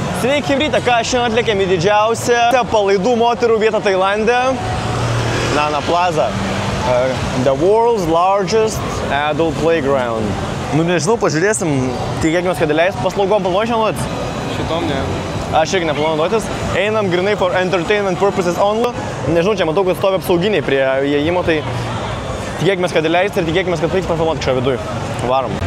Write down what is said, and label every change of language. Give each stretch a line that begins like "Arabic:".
Lithuanian: Sveiki, rytą, ką šiandien atlikėm į didžiausią palaidų moterų vietą Tailande. Nana Plaza.
English: The world's largest adult playground.
Lithuanian: Nu nežinau, pažiūrėsim, tikėkime, kad leis paslaugom planuoju šiandien. Šitom ne. Aš irgi neplanuoju duotis. Einam grinai
English: for entertainment purposes only.
Lithuanian: Nežinau, čia matau, kad stovi apsauginiai prie įėjimo, tai tikėkime, kad leis ir tikėkime, kad reiks pafilmuoti kažką viduj. Varom.